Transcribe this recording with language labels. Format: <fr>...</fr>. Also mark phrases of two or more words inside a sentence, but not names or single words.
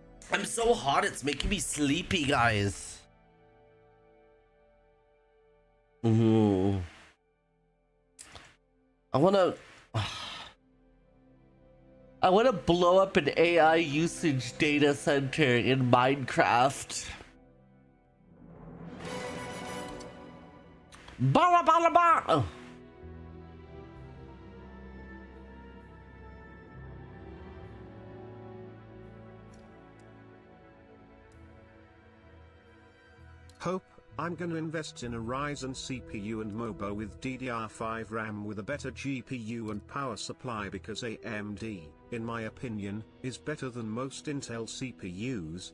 <en>I'm so hot, it's making me sleepy, guys. I wanna blow up an AI usage data center in Minecraft. Bala bala ba. Hope, I'm gonna invest in a Ryzen CPU and MOBO with DDR5 RAM with a better GPU and power supply because AMD, in my opinion, is better than most Intel CPUs.</en>